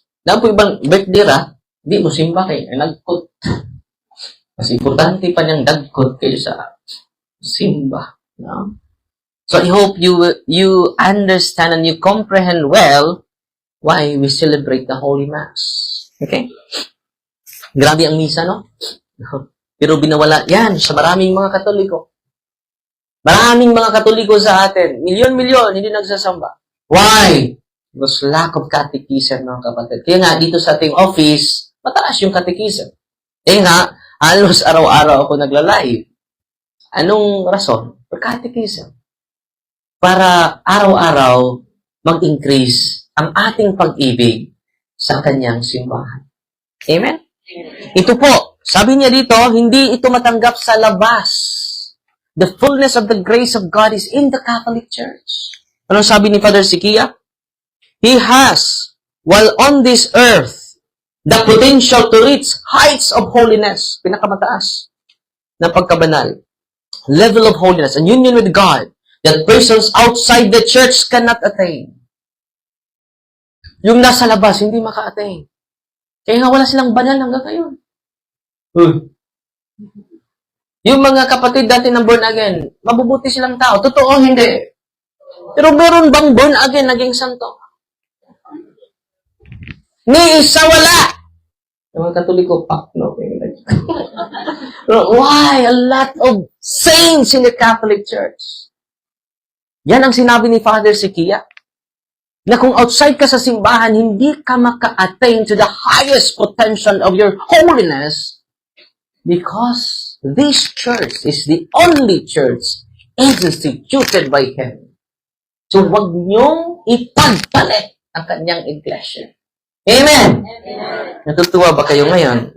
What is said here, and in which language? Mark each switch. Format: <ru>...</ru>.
<tl>Dahil po ibang birthday di mo simba kay nagkot. Mas importante pa niyang dagkot kaysa simba. No?</tl> <en>So I hope you understand and you comprehend well why we celebrate the Holy Mass.</en> <tl>Okay? Grabe ang misa, no? Pero binawala yan sa maraming mga Katoliko. Maraming mga Katoliko sa atin, milyon-milyon, hindi nagsasamba.</tl> <en>Why? Because lack of catechism,</en> <tl>mga kapatid. Kaya nga, dito sa ating office, mataas yung catechism. Kaya nga, halos araw-araw ako nagla-live. Anong rason?</tl> <en>For catechism.</en> <tl>Para araw-araw mag-increase ang ating pag-ibig sa kanyang simbahan. Amen? Ito po, sabi niya dito, hindi ito matanggap sa labas.</tl> <en>The fullness of the grace of God is in the Catholic Church.</en> <tl>Anong sabi ni Father Sikia?</tl> <en>He has, while on this earth, the potential to reach heights of holiness,</en> <tl>pinakamataas na pagkabanal,</tl> <en>level of holiness and union with God that persons outside the church cannot attain.</en> <tl>Yung nasa labas, hindi maka-attain. Kaya nga wala silang banal hanggang ngayon. Yung mga kapatid dati ng born again, mabubuti silang tao. Totoo, hindi. Pero meron bang born again naging santo? Ni isa wala. Yung mga Katoliko, pak, no?</tl> <en>Why? A lot of saints in the Catholic Church.</en> <tl>Yan ang sinabi ni Father Sikia. Na kung outside ka sa simbahan, hindi ka maka-attain</tl> <en>to the highest potential of your holiness because this church is the only church instituted by Him.</en> <tl>So, wag niyong ipagpalit ang kanyang iglesia. Amen! Natutuwa ba kayo ngayon?</tl>